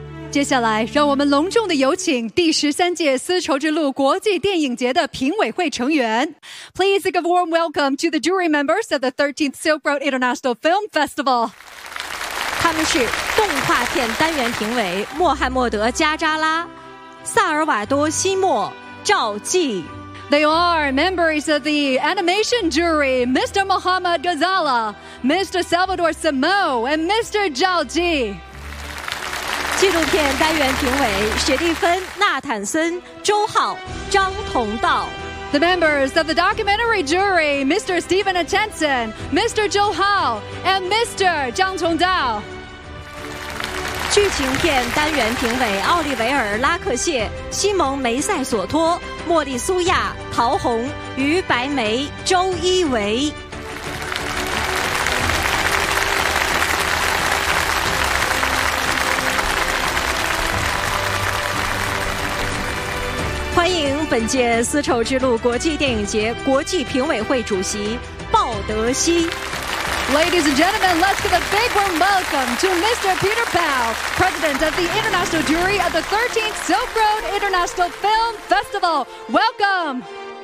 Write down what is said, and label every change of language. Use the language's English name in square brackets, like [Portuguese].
[Chinese] 接下来让我们隆重地有请第13届丝绸之路国际电影节的评委会成员。 [English] Please give a warm welcome to the jury members of the 13th Silk Road International Film Festival。 [Chinese] 他们是动画片单元评委穆罕默德·加扎拉、萨尔瓦多·西莫、赵季。 [English] They are members of the animation jury, Mr. Mohammad Ghazala, Mr. Salvador Simo, and Mr. 赵季。 [Chinese] 纪录片单元评委雪蒂芬·纳坦森、周浩、张同道。 [English] The members of the documentary jury, Mr. Stephen Atenson, Mr. Zhou Hao, and Mr. Zhang Chongdao. [Chinese] 剧情片单元评委奥利维尔·拉克谢、西蒙·梅塞索托、莫莉苏亚、陶虹、于白梅、周一维。欢迎本届丝绸之路国际电影节国际评委会主席鲍德熙。 [English] Ladies and gentlemen, let's give a big warm welcome to Mr. Peter Pao, President of the International Jury of the 13th Silk Road International Film Festival. Welcome!